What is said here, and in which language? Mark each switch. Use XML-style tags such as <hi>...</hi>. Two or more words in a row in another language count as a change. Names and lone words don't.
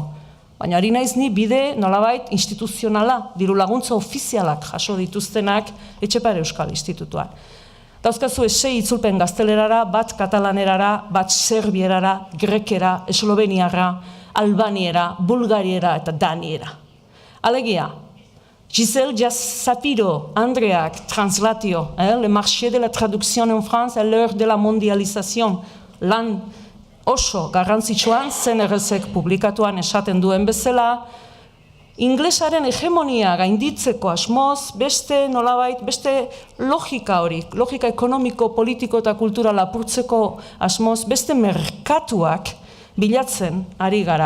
<eu>Baina ari naiz ni bide nolabait instituzionala, diru laguntza ofizialak jaso dituztenak Etxepare Euskal Institutuan. Dauzkazu 6 itzulpen gaztelerara, bat katalanerara, bat serbierara, grekera, esloveniara, albaniera, bulgariera eta daniera. Alegia, Gisèle Sapiro, Andreak, translatio, le marché de la traduction en France à l'heure de la mondialisation, lan oso garrantzitsuan CNRSek publikatuan esaten duen bezala, inglesaren hegemonia gainditzeko asmoz, beste nolabait, beste logika hori, logika ekonomiko, politiko eta kulturala apurtzeko asmoz, beste merkatuak bilatzen ari gara.</eu>